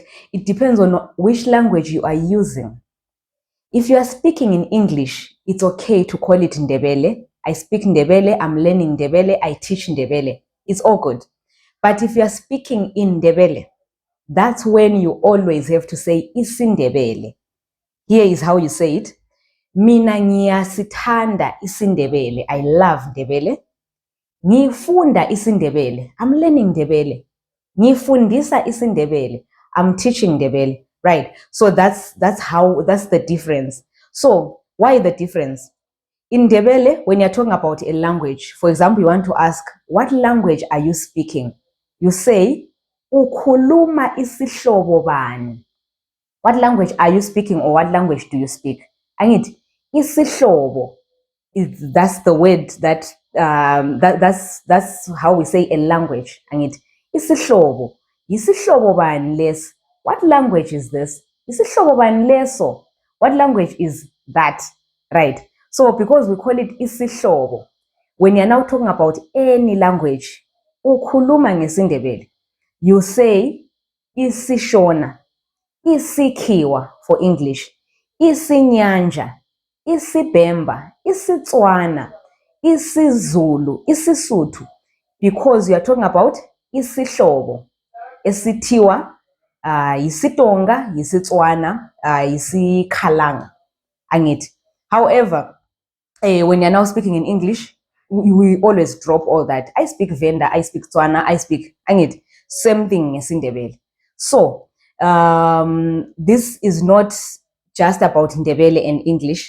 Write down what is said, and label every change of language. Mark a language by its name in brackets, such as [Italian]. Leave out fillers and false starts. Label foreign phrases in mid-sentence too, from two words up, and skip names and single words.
[English] It depends on which language you are using. If you are speaking in English, it's okay to call it Ndebele. I speak Ndebele, I'm learning Ndebele, I teach Ndebele. It's all good. But if you are speaking in Ndebele, that's when you always have to say isiNdebele. Here is how you say it. [North Ndebele] Mina ngiyasithanda isiNdebele. [English] I love Ndebele. [North Ndebele] Ngifunda isiNdebele. [English] I'm learning Ndebele. [North Ndebele] Ngifundisa isiNdebele. [English] I'm teaching Ndebele. Right. So that's the difference. So why the difference? In Ndebele, when you're talking about a language, for example, you want to ask, what language are you speaking? You say, [North Ndebele] ukhuluma isihlobo bani? [English] What language are you speaking, or what language do you speak? [North Ndebele] Angithi isihlobo, [English] that's the word that's how we say a language. [North Ndebele] Angithi isihlobo, isihlobo bani les? [English] What language is this? [North Ndebele] Isihlobo bani leso? [English] What language is that? Right. So because we call it isihlobo, when you're now talking about any language, [North Ndebele] ukhuluma ngesiNdebele, [English] you say isiShona, isiKhiwa for English, [North Ndebele] isiNyanja, isiBhemba, isiTswana, isiZulu, isiSuthu, [English] because you are talking about [North Ndebele] isihlobo esithiwa yisiTonga, yisiTswana, yisikhalanga. Angithi. [English] However, when you're now speaking in English, we always drop all that. I speak Venda, I speak Tswana, I speak Angithi. Same thing ngesiNdebele. So this is not just about Ndebele and English.